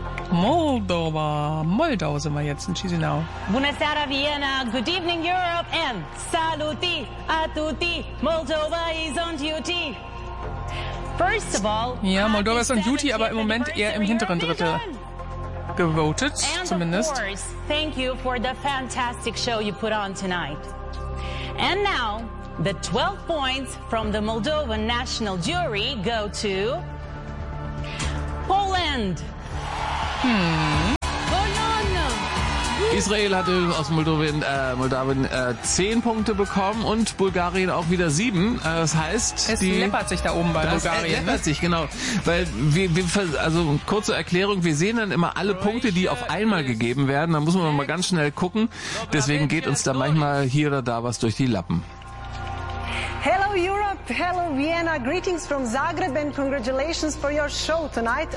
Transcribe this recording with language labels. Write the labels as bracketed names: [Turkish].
[German] Moldova. Moldau sind wir jetzt in Chisinau. [Italian] Buonasera, [English] Vienna. Good evening, Europe. And [Italian] saluti a tutti. [English] Moldova is on duty. First of all, [German] ja, Moldova ist [English] on duty, [German] aber im Moment eher im hinteren Drittel. Gewotet, zumindest. [English] And of course, thank you for the fantastic show you put on tonight. And now, the 12 points from the Moldovan national jury go to... Poland! [German] Israel hatte aus Moldawien 10 Punkte bekommen und Bulgarien auch wieder 7. Das heißt, läppert sich da oben bei Bulgarien. Läppert sich, genau. Weil also kurze Erklärung, wir sehen dann immer alle Punkte, die auf einmal gegeben werden. Da muss man mal ganz schnell gucken. Deswegen geht uns da manchmal hier oder da was durch die Lappen. [English] Hello Europe, hello Vienna, greetings from Zagreb and congratulations for your show tonight.